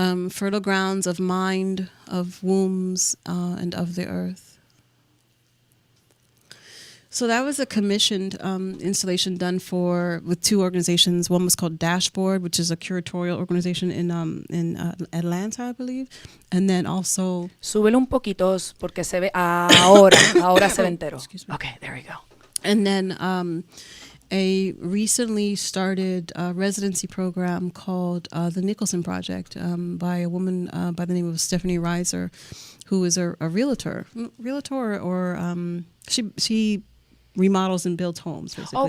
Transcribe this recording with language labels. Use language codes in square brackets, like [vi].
[en] Fertile grounds of mind, of wombs, and of the earth. So that was a commissioned installation done with 2 organizations. One was called Dashboard, which is a curatorial organization in Atlanta, I believe, and then also. [es] Súbelo un poquito porque se ve ahora se ve entero. [en] Okay, there we go. And then a recently started residency program called the Nicholson Project by a woman by the name of Stephanie Reiser, who is a realtor, or she remodels and builds homes, basically.